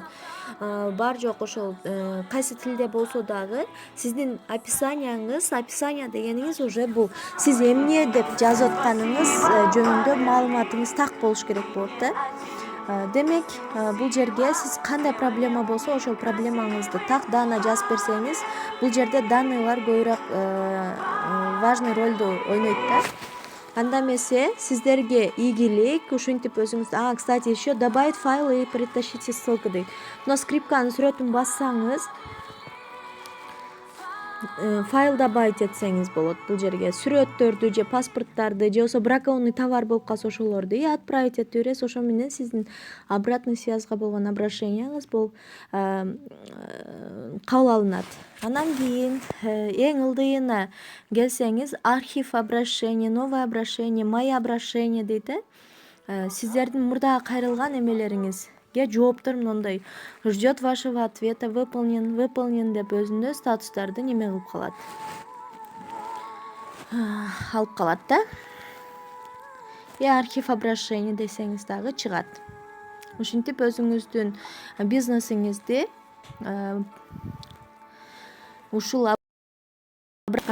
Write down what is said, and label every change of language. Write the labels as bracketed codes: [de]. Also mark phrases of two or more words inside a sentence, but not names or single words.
[ky] Бар жок ошол кайсы тилде болсо дагы сиздин описание дегениңиз уже бул сиз эмне деп жазып атканыңыз жөнүндө маалыматыңыз так болуш керек болот да. Демек, бул жерге сиз кандай проблема болсо ошол проблемаңызды так даана жазып берсеңиз, бул жерде данныйлар көбүрөөк важный ролду ойнойт да. Анда эмесе сиздерге ийгилик, ушинтип өзүңүз. [ru] Кстати, еще добавить файлы и притащите ссылку дейт. [ky] Мына скрипканын сүрөтүн бассаңыз, [ru] файл добавить [ky] этсеңиз болот бул жерге. Сүрөттөрдү же паспорттарды же болбосо [ru] бракованный товар [ky] болуп калса ошолорду и отправить этип бересиз. Ошо менен сиздин [ru] обратный связьга [ky] болгон обращенияңыз бул кабыл алынат. Анан кийин эң ылдыйына келсеңиз, [ru] архив обращение, новое обращение, мои обращения [ky] дейт. Сиздердин мурдагы кайрылган эмелериңизге жооптор мындай [ru] ждет вашего ответа, выполнен [ky] деп өзүндө статустарды неме кылып калат. Алып калат да. [ru] И архив обращение [ky] десеңиз дагы чыгат. Ушинтип өзүңүздүн бизнесиңизди ушул карсаңыз болот.